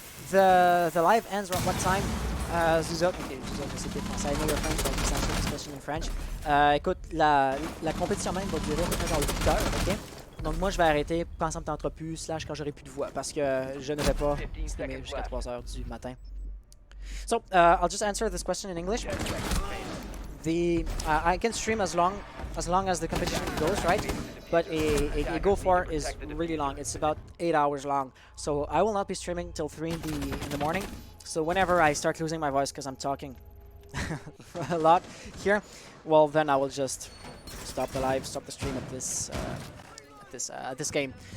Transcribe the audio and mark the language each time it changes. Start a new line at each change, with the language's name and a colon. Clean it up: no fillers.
English: The live ends around what time? Zuzok, ok, Zuzok,
French: c'était français.
English: I know you're French, so I can answer this question in French.
French: Écoute, la compétition même va durer à peu près genre 8 heures, ok? Donc moi je vais arrêter quand ça me tentera plus, / quand j'aurai plus de voix, parce que je ne vais pas streamer jusqu'à 3 heures du matin.
English: So, I'll just answer this question in English. I can stream as long as the competition goes, right? But a Go4 is really long. It's about 8 hours long. So I will not be streaming till 3 in the morning. So whenever I start losing my voice because I'm talking a lot here, well then I will just stop the live, stop the stream at this game.